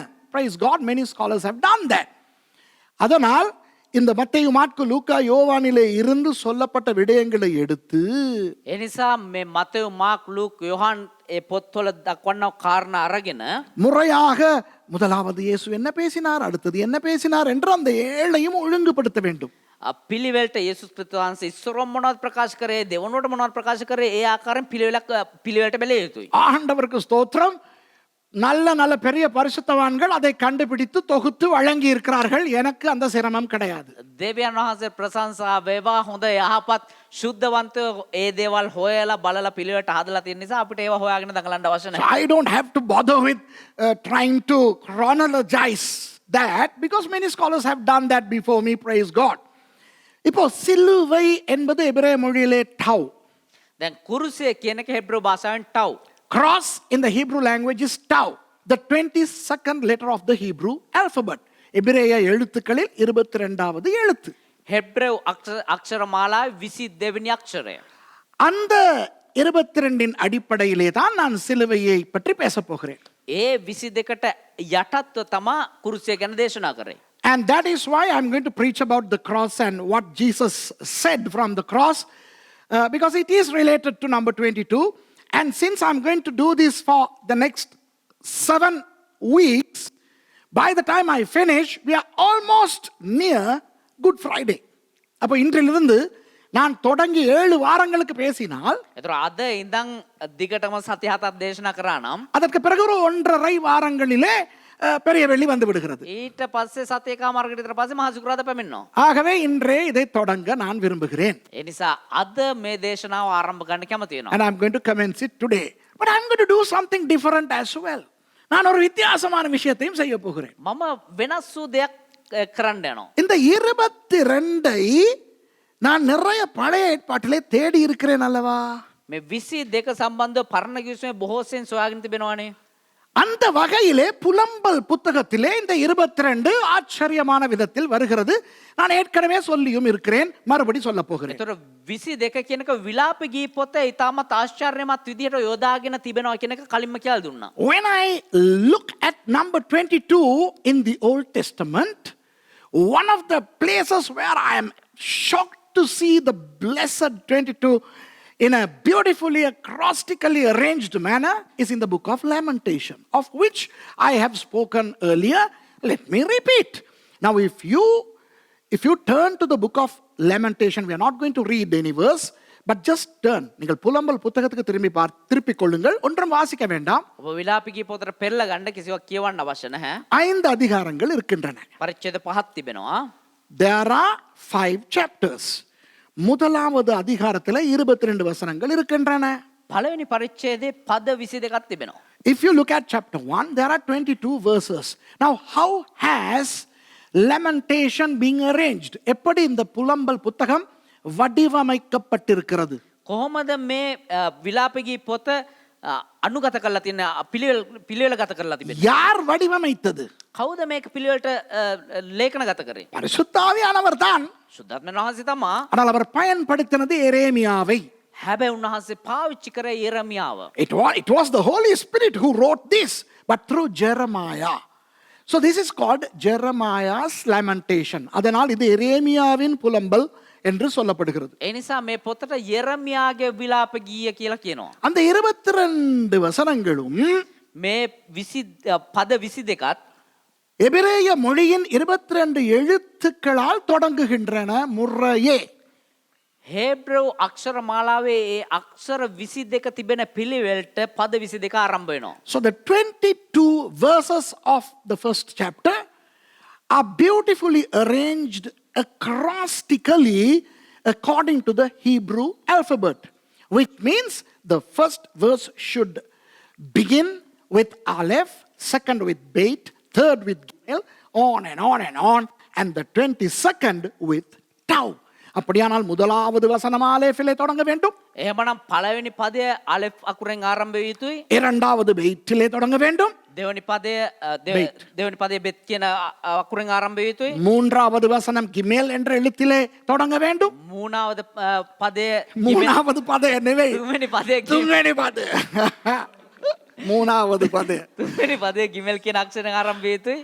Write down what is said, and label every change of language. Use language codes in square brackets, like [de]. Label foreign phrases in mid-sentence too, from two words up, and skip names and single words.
[en] Praise God, many scholars have done that. [ta] அதனால் இந்த மத்தேயு, மாற்கு, லூக்கா, யோவானிலே இருந்து சொல்லப்பட்ட விடயங்களை எடுத்து [si] ඒ නිසා මේ මතෙව් මාක් ලූක් යොහන් ඒ පොත්වල දක්වන කාරණා අරගෙන [ta] முறையாக முதலாவது இயேசு என்ன பேசினார், அடுத்தது என்ன பேசினார் என்று அந்த 7ஐயும் ஒழுங்குபடுத்த வேண்டும். [si] පිළිවෙලට යේසුස් ක්‍රිස්තුස් වහන්සේ ඉස්සරොම් මොනවද ප්‍රකාශ කරේ, දෙවනුවට මොනවද ප්‍රකාශ කරේ, ඒ ආකාරයෙන් පිළිවෙලට බැලිය යුතුයි. [ta] ஆண்டவருக்கு ஸ்தோத்திரம். நல்ல நல்ல பெரிய பரிசுத்தவான்கள் அதை கண்டுபிடித்து தொகுத்து வழங்கி இருக்கிறார்கள். எனக்கு அந்த சிரமம் கிடையாது. [si] දෙවියන් වහන්සේ ප්‍රශංසා වේවා. හොඳ යහපත් ශුද්ධවන්තයෝ ඒ දේවල් හොයලා බලලා පිළිවෙලට හදලා තියෙන නිසා අපිට ඒවා හොයාගෙන දඟලන්න අවශ්‍ය නැහැ. [en] I don't have to bother with trying to chronologize that because many scholars have done that before me. Praise God. [ta] இப்போ சிலுவை என்பது எபிரேய மொழியிலே டவ். [si] දැන් කුරුසිය කියන එක හෙබ්‍රෙව් භාෂාවෙන් ටව්. [en] Cross in the Hebrew language is tau, the 22nd letter of the Hebrew alphabet. [ta] எபிரேய எழுத்துக்களில் 22வது எழுத்து. [si] හෙබ්‍රෙව් අක්ෂර මාලාවේ 22 වෙනි අක්ෂරය. [ta] அந்த 22ன் அடிப்படையிலே தான் நான் சிலுவையை பற்றி பேசப் போகிறேன். [si] ඒ 22ට යටත්ව තමා කුරුසිය ගැන දේශනා කරේ. [en] And that is why I'm going to preach about the cross and what Jesus said from the cross, because it is related to number 22. And since I'm going to do this for the next 7 weeks, by the time I finish, we are almost near Good Friday. [ta] அப்போ இன்றிலிருந்து நான் தொடங்கி 7 வாரங்களுக்கு பேசினால், [si] ඒතර අද ඉඳන් දිගටම සති 7ක් දේශනා කරා නම් [ta] அதற்கு பிறகு ஒரு 1.5 வாரங்களிலே பெரிய வெள்ளி வந்து விடுகிறது. [si] ඊට පස්සේ සති එකමාරකට විතර පස්සේ මහා සිකුරාදා පැමිණෙනවා. [ta] ஆகவே இன்றே இதை தொடங்க நான் விரும்புகிறேன். [si] ඒ නිසා අද මේ දේශනාව ආරම්භ ගන්න කැමති වෙනවා. [en] And I'm going to commence it today. But I'm going to do something different as well. [ta] நான் ஒரு வித்தியாசமான விஷயத்தையும் செய்ய போகிறேன். [si] මම වෙනස් වූ දෙයක් කරන්න යනවා. [ta] இந்த 22ஐ நான் நிறைய பழைய ஏற்பாட்டிலே தேடி இருக்கிறேன் அல்லவா? [si] මේ 22 සම්බන්ධව පරණ කිවිසුමේ බොහෝසෙන් සොයාගෙන තිබෙනවානේ. [ta] அந்த வகையிலே புலம்பல் புத்தகத்திலே இந்த 22 ஆச்சரியமான விதத்தில் வருகிறது. நான் ஏற்கனவே சொல்லியும் இருக்கிறேன், மறுபடி சொல்ல போகிறேன். [si] ඒතර 22 කියන එක විලාප ගී පොත ඊටමත් ආශ්චර්යමත් විදිහට යොදාගෙන තිබෙනවා කියන එක කලින්ම කියලා දුන්නා. [en] When I look at number 22 in the Old Testament, one of the places where I am shocked to see the blessed 22 in a beautifully acrostically arranged manner is in the book of Lamentation, of which I have spoken earlier. Let me repeat. Now if you turn to the book of Lamentation, we are not going to read any verse, but just turn. [ta] நீங்கள் புலம்பல் புத்தகத்துக்கு திருப்பிக் கொள்ளுங்கள், ஒன்றும் வாசிக்க வேண்டாம். [si] ඔබ විලාප ගී පොතට පෙරලා ගන්න කිසිවක් කියවන්න අවශ්‍ය නැහැ. [ta] 5 அதிகாரங்கள் இருக்கின்றன. [si] පරිච්ඡේද 5ක් තිබෙනවා. [en] There are 5 chapters. [ta] முதலாவது அதிகாரத்தில் 22 வசனங்கள் இருக்கின்றன. [si] පළවෙනි පරිච්ඡේදයේ පද 22ක් තිබෙනවා. [en] If you look at chapter 1, there are 22 verses. Now, how has Lamentation being arranged? [ta] எப்படி இந்த புலம்பல் புத்தகம் வடிவமைக்கப்பட்டிருக்கிறது? [si] කොහොමද මේ විලාප ගී පොත අනුගත කරලා තියෙන පිළිවෙල ගත කරලා තිබෙන්නේ? [ta] யார் வடிவமைத்தது? [si] කවුද මේක පිළිවෙලට ලේඛනගත කරේ? [ta] பரிசுத்த ஆவியானவர் தான். [si] සුද්ධාත්මයන් වහන්සේ තමා. [ta] ஆனால் அவர் பயன்படுத்தினது எரேமியாவை. [si] හැබැයි උන්වහන්සේ පාවිච්චි කරේ යෙරමියාව. [en] It was the Holy Spirit who wrote this, but through Jeremiah. So this is called Jeremiah's Lamentation. [ta] அதனால் இது எரேமியாவின் புலம்பல் என்று சொல்லப்படுகிறது. [si] ඒ නිසා මේ පොතට යෙරමියාගේ විලාප ගීය කියලා කියනවා. [ta] அந்த 22 வசனங்களும் [si] මේ පද 22ත් [ta] எபிரேய மொழியின் 22 எழுத்துக்களால் தொடங்குகின்றன முறையே. [si] හේබ්‍රව් අක්ෂර මාලාවේ ඒ අක්ෂර 22 තිබෙන පිළිවෙලට පද 22 ආරම්භ වෙනවා. [en] So the 22 verses of the first chapter are beautifully arranged acrostically according to the Hebrew alphabet, which means the first verse should begin with Aleph, second with Beit, third with Gimel, on and on and on, and the 22nd with Tau. [ta] அப்படியானால் முதலாவது வசனம் ஆலேஃபிலே தொடங்க வேண்டும். [si] එහෙමනම් පළවෙනි පදය අලෙෆ් අකුරෙන් ආරම්භ විය යුතුයි. [ta] இரண்டாவது பெய்ட்டிலே தொடங்க வேண்டும். [si] දෙවෙනි පදය බෙත් කියන අකුරෙන් ආරම්භ විය යුතුයි. [ta] மூன்றாவது வசனம் கிமேல் என்ற எழுத்திலே தொடங்க வேண்டும். மூணாவது පදය மூணாவது பதம் என்னவே [si] තුන්වෙනි පදය තුන්වෙනි පදය [ta] மூணாவது பதம் [si] තුන්වෙනි පදය ගිමෙල් කියන අක්ෂරෙන් ආරම්භ විය යුතුයි.